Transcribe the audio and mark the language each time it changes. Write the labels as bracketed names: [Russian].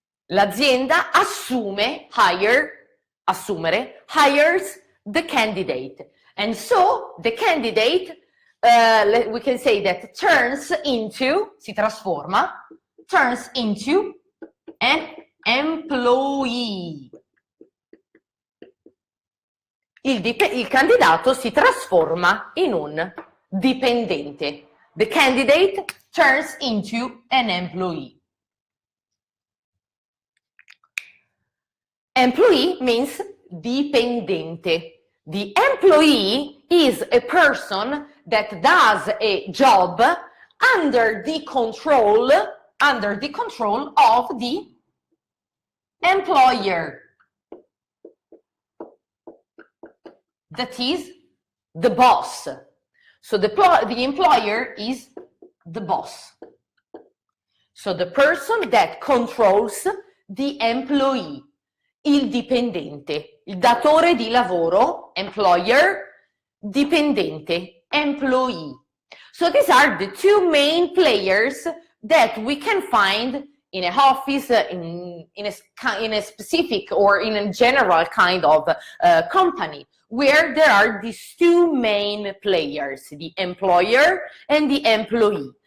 [Italian] L'azienda assume, assumere, [English] hires the candidate. And so the candidate, we can say that turns into, [Italian] si trasforma, [English] turns into an employee. [Italian] Il candidato si trasforma in un dipendente. [English] The candidate turns into an employee. Employee means dipendente. The employee is a person that does a job under the control of the employer. That is the boss. So the employer is the boss. So the person that controls the employee. [Italian] Il dipendente, il datore di lavoro, employer, dipendente, employee. [English] So these are the two main players that we can find in an office, in a specific or in a general kind of company, where there are these two main players, the employer and the employee.